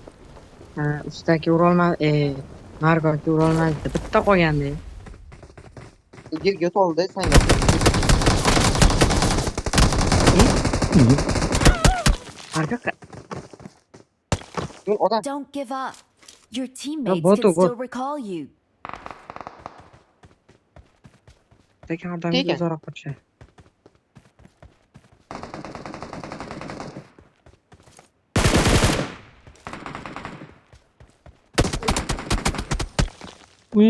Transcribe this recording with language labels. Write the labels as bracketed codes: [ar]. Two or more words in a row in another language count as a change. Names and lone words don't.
[uz] Ha, ustaki urolmadi. Marko aka urolmadi. Bitta qolgandi. Yotoldi senga. Marko aka. Odam [en] Don't give up. Your teammates [uz] bot [en] can [uz] o, bot. [en] still recall you. [uz] Tekin odamga Tekin. uzoqroq qo'yishadi. Uy.